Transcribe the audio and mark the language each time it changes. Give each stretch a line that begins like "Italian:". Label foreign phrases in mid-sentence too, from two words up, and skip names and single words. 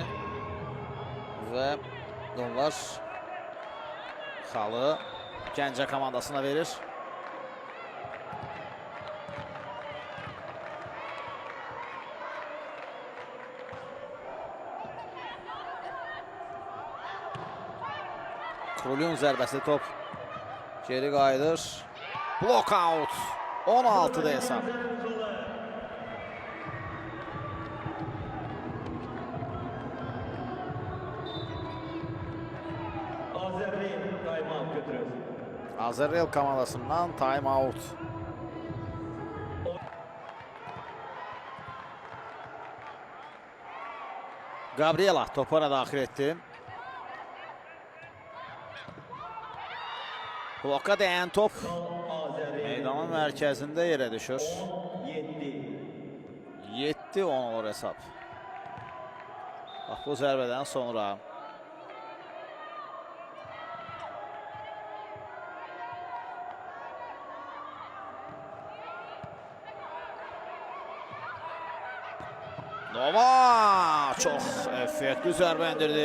Azerbaijani: Və onlar xalı Gəncə komandasına verir. Krulun zərbəsi top geri qayıdır.
English: Block out.
Azerbaijani: 16'da hesab. Azərbaycan komandasından
English: time out.
Azerbaijani: Gabriela topuna daxil etdi. Bloka dəyən top meydanın mərkəzində yerə düşür. 7-10 olur hesab. Bax, bu zərbədən sonra Nova çox effektli zərbə endirdi.